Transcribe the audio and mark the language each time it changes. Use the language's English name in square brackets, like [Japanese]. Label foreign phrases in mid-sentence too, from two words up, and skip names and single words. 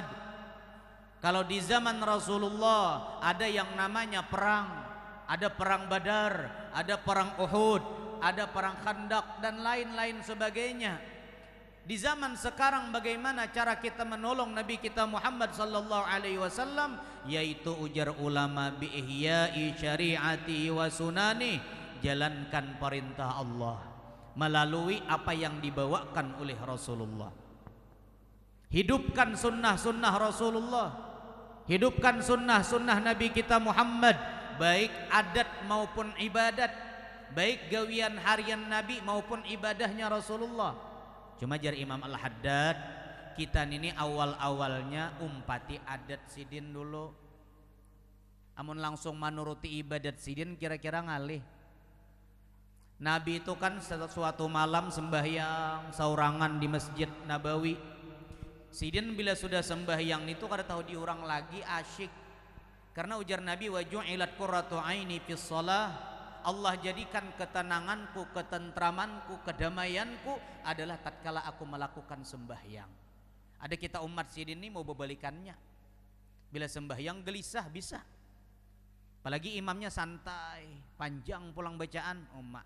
[Indonesian] Kalau di zaman Rasulullah ada yang namanya perang, ada perang Badar, ada perang Uhud, ada perang Khandaq dan lain-lain sebagainya. Di zaman sekarang bagaimana cara kita menolong Nabi kita Muhammad sallallahu alaihi wasallam? Yaitu ujar ulama [Arabic] بإحياء شريعتي وسنني, [Indonesian] jalankan perintah Allah melalui apa yang dibawakan oleh Rasulullah. Hidupkan sunnah-sunnah Rasulullah, hidupkan sunnah-sunnah Nabi kita Muhammad, baik adat maupun ibadat, baik [Banjar] gawian harian [Indonesian] Nabi maupun ibadahnya Rasulullah. [Banjar] Cuma jar Imam Al-Haddad, kita ini awal-awalnya umpati adat sidin dulu. Amun langsung menuruti ibadat sidin kira-kira ngalih. [Indonesian] Nabi itu kan suatu malam sembahyang saurangan di Masjid Nabawi. [Banjar] Sidin bila sudah sembahyang itu kada tahu diurang lagi asyik. [Indonesian] Karena ujar Nabi [Arabic] وجعلت قرة عيني في الصلاة. [Indonesian] Allah jadikan ketenanganku, ketentramanku, kedamaianku adalah tatkala aku melakukan sembahyang. [Banjar] Ada kita umat sidin ini mau berbalikannya. Bila sembahyang gelisah bisa. Apalagi imamnya santai, panjang pulang bacaan, umat.